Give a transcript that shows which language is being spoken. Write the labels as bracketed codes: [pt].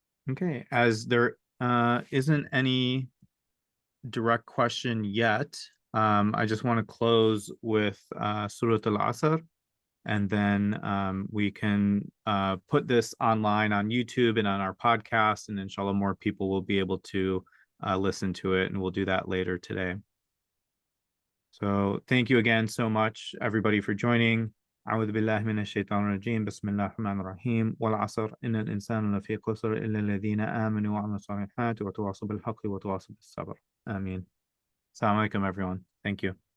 [en] Okay, as there isn't any direct question yet, I just want to close with Surat Al-Asr, and then we can put this online on YouTube and on our podcast, and inshallah more people will be able to listen to it, and we'll do that later today. So thank you again so much, everybody, for joining. [ar] أعوذ بالله من الشيطان الرجيم بسم الله الرحمن الرحيم والعصر إن الإنسان لفي خسر إلا الذين آمنوا وعملوا الصالحات وتواصوا بالحق وتواصوا بالصبر. آمين. [en] Assalamu alaikum, everyone. Thank you.